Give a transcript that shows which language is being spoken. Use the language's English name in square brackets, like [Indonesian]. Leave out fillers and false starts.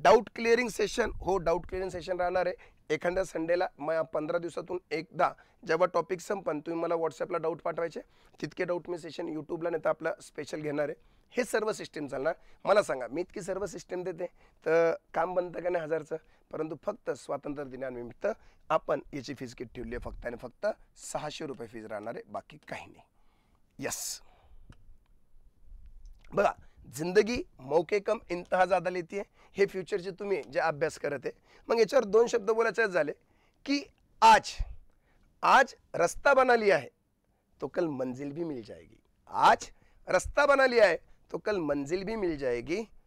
[Marathi] Doubt clearing session, हो doubt clearing session राहणार आहे. एखाद्या संडेला 15 दिवसातून एकदा जेव्हा टॉपिक संपन तुम्ही मला व्हॉट्सअपला डाऊट पाठवायचे, तितके डाऊट मी सेशन यूट्यूबला नाही तर आपला स्पेशल घेणार आहे. हे सर्व सिस्टीम चालणार. मला सांगा, मी इतकी सर्व सिस्टीम देते तर काम बनतं का नाही हजारचं? परंतु फक्त स्वातंत्र्य दिनानिमित्त आपण याची फीज किती ठेवली आहे? फक्त आणि फक्त 600 रुपये फीज राहणार आहे, बाकी काही नाही. [Hindi] यस, बघा, जिंदगी मौके कम इंतहा ज़्यादा लेती है. [Marathi] हे फ्युचरचे तुम्ही जे अभ्यास करत आहे, मग याच्यावर 2 शब्द बोलायचे झाले की [Hindi] आज रास्ता बना लिया है तो कल मंजिल भी मिल जाएगी. आज रास्ता बना लिया है तो कल मंजिल भी मिल जाएगी.